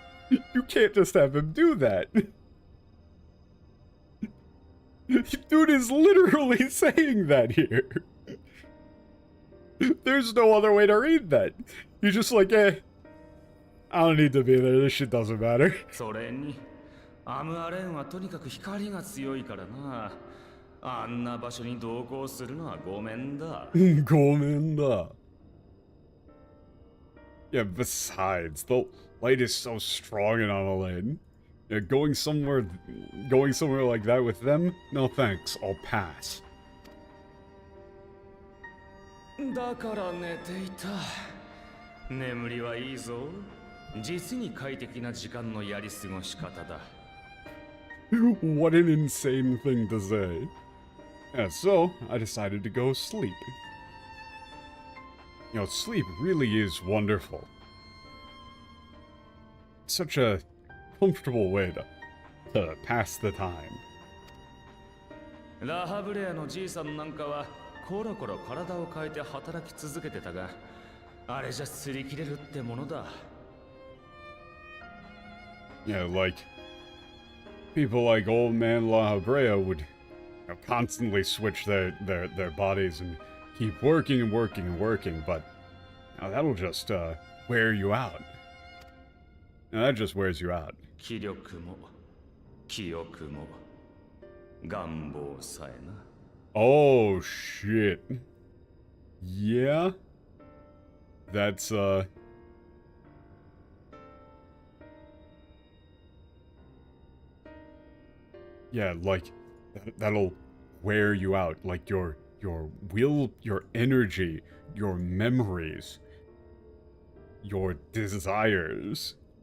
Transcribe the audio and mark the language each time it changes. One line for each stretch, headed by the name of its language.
English: You can't just have him do that. Dude is literally saying that here. There's no other way to read that. You're just like, I don't need to be there, this shit doesn't matter.
Japanese: それに、アムアレンはとにかく光が強いからな。あんな場所に同行するのはごめんだ。ごめんだ。
English: Yeah, besides, the light is so strong in Amelie. Yeah, going somewhere like that with them? No thanks, I'll pass.
Japanese: だから寝ていた。眠りはいいぞ。実に快適な時間のやり過ごし方だ。
English: What an insane thing to say. Yeah, so I decided to go sleep. You know, sleep really is wonderful. It's such a comfortable way to pass the time.
Japanese: ラハブレアのじいさんなんかはコロコロ体を変えて働き続けてたが、あれじゃ擦り切れるってものだ。
English: Yeah, like people like old man La Habrea would, you know, constantly switch their bodies and keep working and working and working, but now that'll just wear you out. Now that just wears you out.
Japanese: 気力も記憶も願望さえな。
English: Oh shit. Yeah. That's yeah, like that'll wear you out, like your will, your energy, your memories, your desires.